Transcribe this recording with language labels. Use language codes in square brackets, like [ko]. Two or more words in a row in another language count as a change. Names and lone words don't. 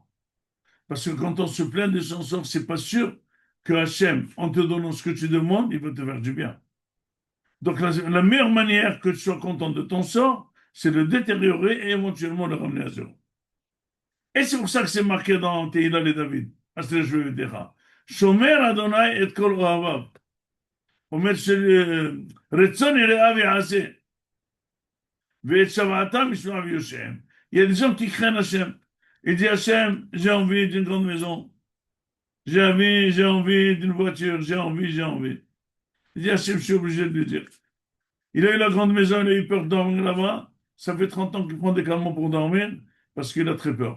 [fr] Parce que quand on se plaint de son sort, c'est pas sûr que Hachem, en te donnant ce que tu demandes, il va te faire du bien. Donc la meilleure manière que tu sois content de ton sort, c'est de le détériorer et éventuellement le ramener à zéro. Et c'est pour ça que c'est marqué dans Tehillah et David. [he] שומר ה' את כל אוהביו. אומר שרצון יראה ויעשה, ואת שוועתם ישמע ויושעם. [fr] Il y a des gens qui craignent Hachem. Il dit Hachem, j'ai envie d'une grande maison. J'ai envie d'une voiture. J'ai envie. Il dit Hachem, je suis obligé de lui dire. Il a eu la grande maison, il a eu peur de dormir là-bas. Ça fait 30 ans qu'il prend des calmants pour dormir parce qu'il a très peur.